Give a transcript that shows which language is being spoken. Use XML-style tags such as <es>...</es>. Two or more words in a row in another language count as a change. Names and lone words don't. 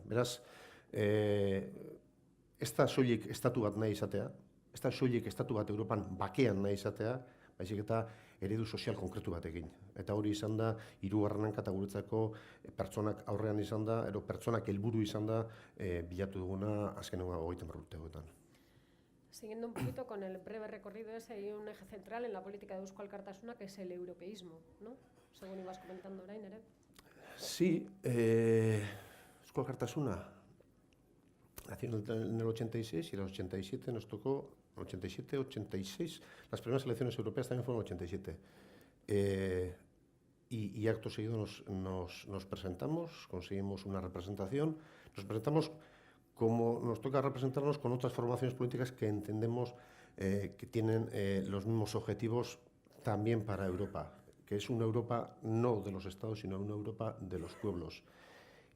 <eu>Beraz, ez da soilik estatu bat nahi izatea, ez da soilik estatu bat Europan bakean nahi izatea, baizik eta eredu sozial konkretu batekin. Eta hori izan da, hirugarren hanka eta guretzako pertsonak aurrean izan da, edo pertsonak helburu izan da, bilatu duguna azkenengo 30 urteetan.</eu> <es>Siguiendo un poquito con el breve recorrido ese, hay un eje central en la política de Euskal Alkartasuna que es el europeísmo, ¿no? Según ibas comentando</es> <eu>orain, ere.</eu> <es>Sí, Euskal Alkartasuna nació en el 86 y en el 87 nos tocó, 87, 86, las primeras elecciones europeas también fueron en el 87. Y acto seguido nos presentamos, conseguimos una representación, nos presentamos como nos toca representarnos con otras formaciones políticas que entendemos que tienen los mismos objetivos también para Europa, que es una Europa no de los estados, sino una Europa de los pueblos.</es>